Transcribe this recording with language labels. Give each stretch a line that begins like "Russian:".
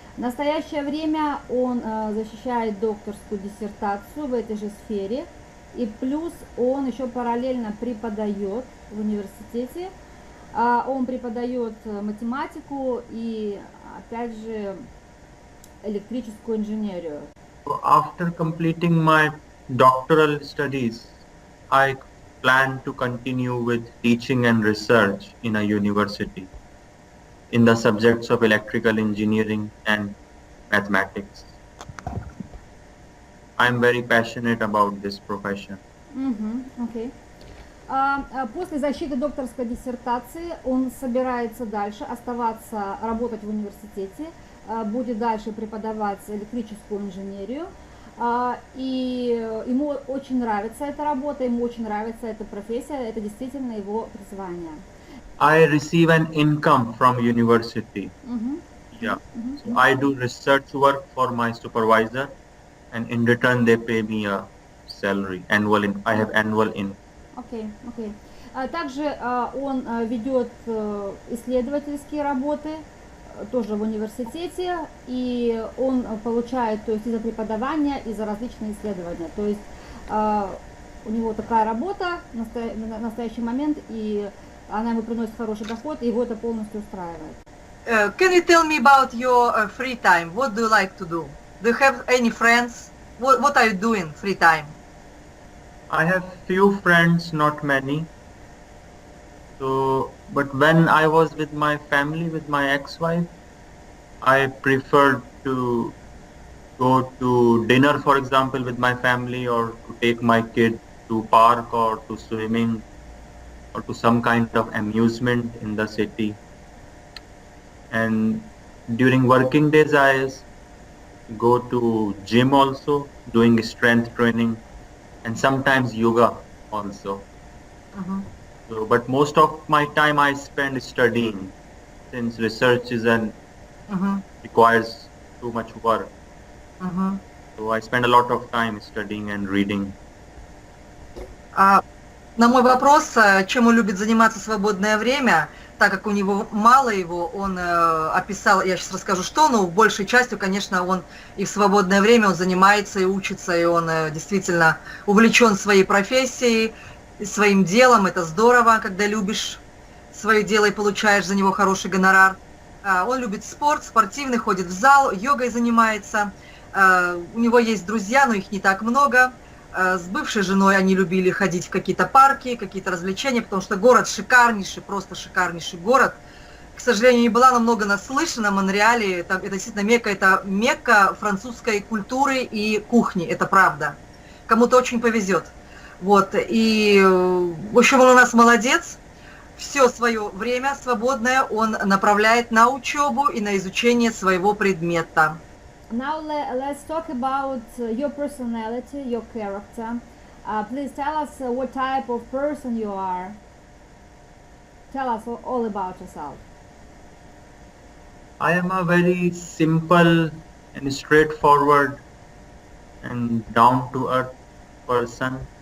Russian: В настоящее время он защищает докторскую диссертацию в этой же сфере, и плюс он еще параллельно преподает в университете. Он преподает математику и, опять же, электрическую инженерию.
English: After completing my doctoral studies, I plan to continue with teaching and research in a university in the subjects of electrical engineering and mathematics. I am very passionate about this profession. Okay. После защиты докторской диссертации он собирается дальше оставаться, работать в университете, будет дальше преподавать электрическую инженерию, и ему очень нравится эта работа, ему очень нравится эта профессия, это действительно его призвание. I receive an income from university. Yeah. So I do research work for my supervisor, and in return they pay me a salary, annual in. I have annual in.
Russian: Окей, окей. Также он ведет исследовательские работы, тоже в университете, и он получает, то есть, и за преподавание, и за различные исследования. То есть у него такая работа на настоящий момент, и она ему приносит хороший доход, и его это полностью устраивает.
English: Can you tell me about your free time? What do you like to do? Do you have any friends? What are you doing free time? I have few friends, not many. So, but when I was with my family, with my ex-wife, I preferred to go to dinner, for example, with my family, or to take my kid to park or to swimming or to some kind of amusement in the city. And during working days, I go to gym also, doing strength training, and sometimes yoga also. So, but most of my time I spend studying, since research is requires too much work. So I spend a lot of time studying and reading.
Russian: На мой вопрос, чем он любит заниматься в свободное время, так как у него мало его, он описал, я сейчас расскажу что, но в большей частью, конечно, он и в свободное время он занимается и учится, и он действительно увлечен своей профессией, своим делом. Это здорово, когда любишь свое дело и получаешь за него хороший гонорар. Он любит спорт, спортивный, ходит в зал, йогой занимается. У него есть друзья, но их не так много. С бывшей женой они любили ходить в какие-то парки, какие-то развлечения, потому что город шикарнейший, просто шикарнейший город. К сожалению, не была намного наслышана. Монреале, это действительно Мекка французской культуры и кухни, это правда. Кому-то очень повезет. Вот, и, в общем, он у нас молодец. Все свое время свободное он направляет на учебу и на изучение своего предмета.
English: Now let's talk about your personality, your character. Please tell us what type of person you are. Tell us all about yourself. I am a very simple and straightforward and down-to-earth person.